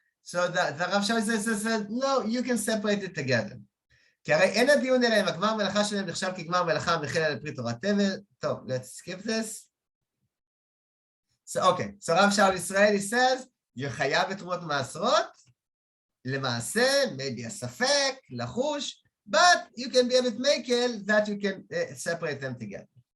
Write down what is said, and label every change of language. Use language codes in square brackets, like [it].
[en] So the Rav Shaul says, no, you can separate it together. [he] כי הרי אין הדיון אליהם, הגמר מלאכה שלהם נחשב כגמר מלאכה המכיל על פרי תורת תבל. [en] טוב, let's skip this. So, okay, so Rav Shaul Israeli says, you're חייב בתרומות ומעשרות, למעשה, maybe a ספק, לחוש, but you can be a bit makel that you can separate them together.